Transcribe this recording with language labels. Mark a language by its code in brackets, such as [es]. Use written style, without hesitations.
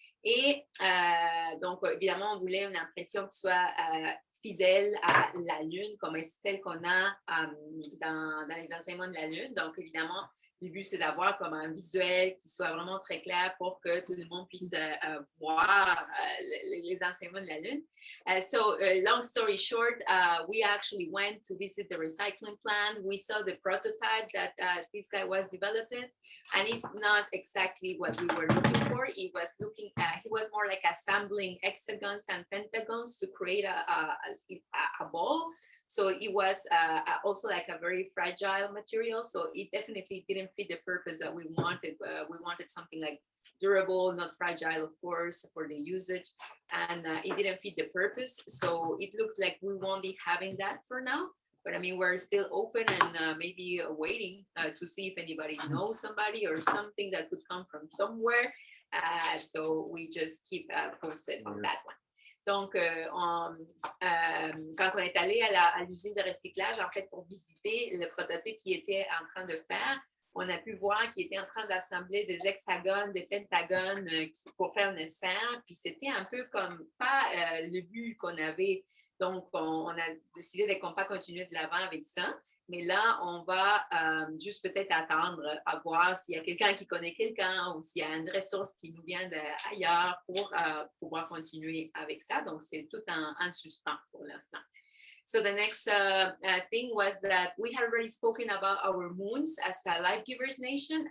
[fr] Et donc, évidemment, on voulait une impression qui soit fidèle à la lune, comme celle qu'on a dans les enseignements de la lune. Donc, évidemment, le but, c'est d'avoir comme un visuel qui soit vraiment très clair pour que tout le monde puisse voir les enseignements de la Lune. [en] So, long story short, we actually went to visit the recycling plant. We saw the prototype that this guy was developing, and it's not exactly what we were looking for. He was more like assembling hexagons and pentagons to create a ball. So it was also like a very fragile material. So it definitely didn't fit the purpose that we wanted. We wanted something like durable, not fragile, of course, for the usage. And it didn't fit the purpose. So it looks like we won't be having that for now. But I mean, we're still open and maybe waiting to see if anybody knows somebody or something that could come from somewhere. So we just keep posted on that one. [fr] Donc, quand on est allé à l'usine de recyclage, en fait, pour visiter le prototype qu'il était en train de faire, on a pu voir qu'il était en train d'assembler des hexagones, des pentagones pour faire une sphère. Puis c'était un peu comme pas le but qu'on avait. Donc, on a décidé qu'on ne va pas continuer de l'avant avec ça. Mais là, on va juste peut-être attendre à voir s'il y a quelqu'un qui connaît quelqu'un ou s'il y a une ressource qui nous vient d'ailleurs pour pouvoir continuer avec ça. Donc, c'est tout en suspens pour l'instant. [en] So the next thing was that we had already spoken about our moons as a Life Givers Nation.